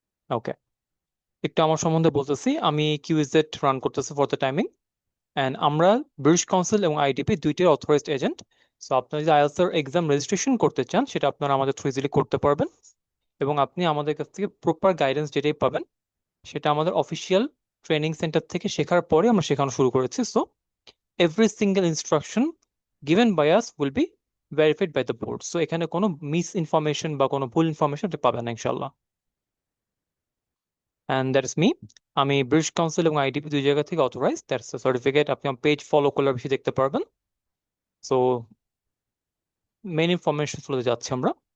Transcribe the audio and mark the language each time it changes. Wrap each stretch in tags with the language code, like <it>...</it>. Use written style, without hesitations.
<bn>ওকে, একটু আমার সম্বন্ধে বলতেছি। আমি কিউইজেট রান করতেছি ফর দ্য টাইমিং, অ্যান্ড আমরা ব্রিটিশ কাউন্সিল এবং আইডিপি দুইটির অথরাইজড এজেন্ট। সো আপনারা যদি আইএলটিএস এর এক্সাম রেজিস্ট্রেশন করতে চান, সেটা আপনারা আমাদের থ্রু ইজিলি করতে পারবেন এবং আপনি আমাদের কাছ থেকে প্রপার গাইডেন্স যেটাই পাবেন সেটা আমাদের অফিসিয়াল ট্রেনিং সেন্টার থেকে শেখার পরে আমরা শেখানো শুরু করেছি।</bn> <en>So every single instruction given by us will be verified by the board.</en> <bn>So এখানে কোনো মিস ইনফরমেশন বা কোনো ভুল ইনফরমেশন আপনি পাবেন না ইনশাল্লাহ। And that is me. আমি ব্রিটিশ কাউন্সিল এবং আইডিপি দুই জায়গা থেকে অথরাইজ, দ্যাটস সার্টিফিকেট। আপনি আমার পেজ ফলো করলে বেশি দেখতে পারবেন। সো মেইন ইনফরমেশন চলে যাচ্ছে আমরা।</bn>